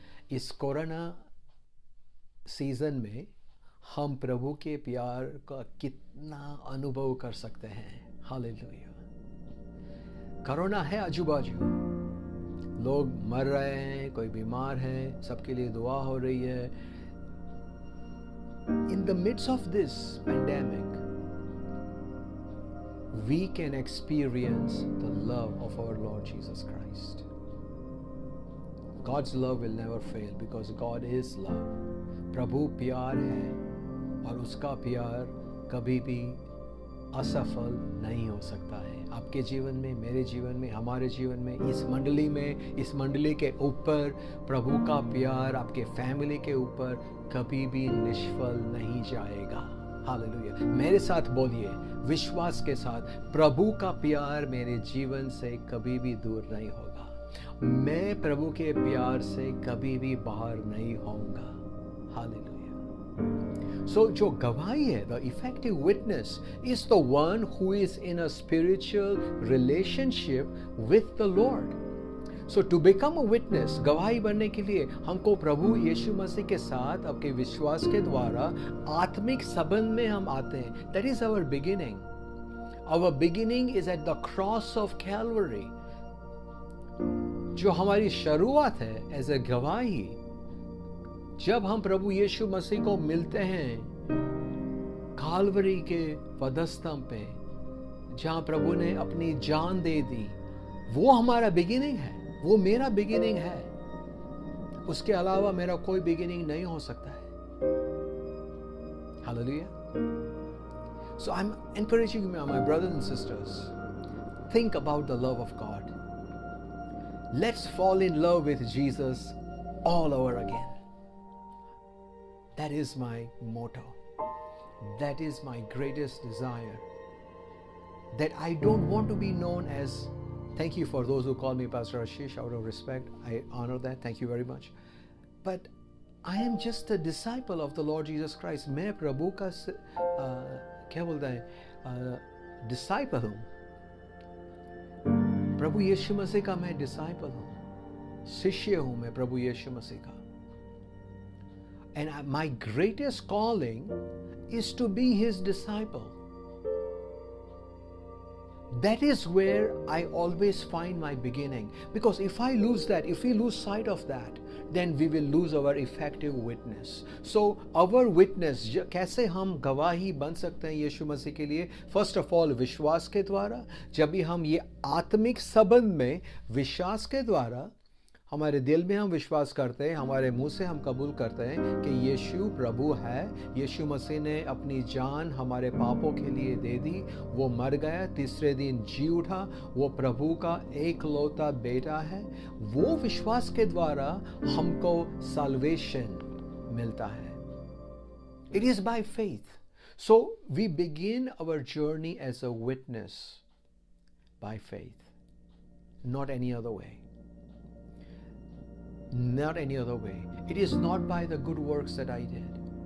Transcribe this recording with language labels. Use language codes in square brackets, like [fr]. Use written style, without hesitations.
[hi] इस corona season में हम प्रभु के प्यार का कितना अनुभव कर सकते हैं। हालेलुया। कोरोना है आजू बाजू, लोग मर रहे हैं, कोई बीमार है, सबके लिए दुआ हो रही है। [en] In the midst of this pandemic, we can experience the love of our Lord Jesus Christ. God's love will never fail because God is love. [hi] प्रभु प्यार है और उसका प्यार कभी भी असफल नहीं हो सकता है। आपके जीवन में, मेरे जीवन में, हमारे जीवन में, इस मंडली के ऊपर प्रभु का प्यार आपके फैमिली के ऊपर कभी भी निष्फल नहीं जाएगा। हालेलुया। मेरे साथ बोलिए विश्वास के साथ, प्रभु का प्यार मेरे जीवन से कभी भी दूर नहीं होगा। मैं प्रभु के प्यार से कभी भी बाहर नहीं होऊंगा। हालेलुया। [en] So, [hi] जो गवाही है, [en] the effective witness is the one who is in a spiritual relationship with the Lord. So, to become a witness, [hi] गवाही बनने के लिए हमको प्रभु यीशु मसीह के साथ आपके विश्वास के द्वारा आत्मिक संबंध में हम आते हैं। [en] That is our beginning. Our beginning is at the cross of Calvary. [hi] जो हमारी शुरुआत है एज ए गवाही, जब हम प्रभु यीशु मसीह को मिलते हैं कालवरी के पदस्तंभ पे, जहां प्रभु ने अपनी जान दे दी, वो हमारा बिगिनिंग है, वो मेरा बिगिनिंग है। उसके अलावा मेरा कोई बिगिनिंग नहीं हो सकता है। Hallelujah. [en] So I'm encouraging my brothers and sisters, think about the love of God. Let's fall in love with Jesus all over again. That is my motto. That is my greatest desire. That I don't want to be known as, thank you for those who call me Pastor Ashish, out of respect. I honor that. Thank you very much. But I am just a disciple of the Lord Jesus Christ. [hi] मैं प्रभु का क्या बोलता है disciple हूँ. प्रभु यीशु मसीह का मैं disciple हूँ, शिष्य हूँ मैं प्रभु यीशु मसीह का. [en] And my greatest calling is to be his disciple. That is where I always find my beginning. Because if I lose that, if we lose sight of that, then we will lose our effective witness. So our witness, [hi] कैसे हम गवाही बन सकते हैं यीशु मसीह के लिए? [en] First of all, [hi] विश्वास के द्वारा. जब भी हम ये आत्मिक संबंध में विश्वास के द्वारा, हमारे दिल में हम विश्वास करते हैं, हमारे मुंह से हम कबूल करते हैं कि यीशु प्रभु है, यीशु मसीह ने अपनी जान हमारे पापों के लिए दे दी, वो मर गया, तीसरे दिन जी उठा, वो प्रभु का एकलौता बेटा है. वो विश्वास के द्वारा हमको साल्वेशन मिलता है. [en] It is by faith. So we begin our journey as a witness by faith, not any other way. Not any other way. It is not by the good works that I did.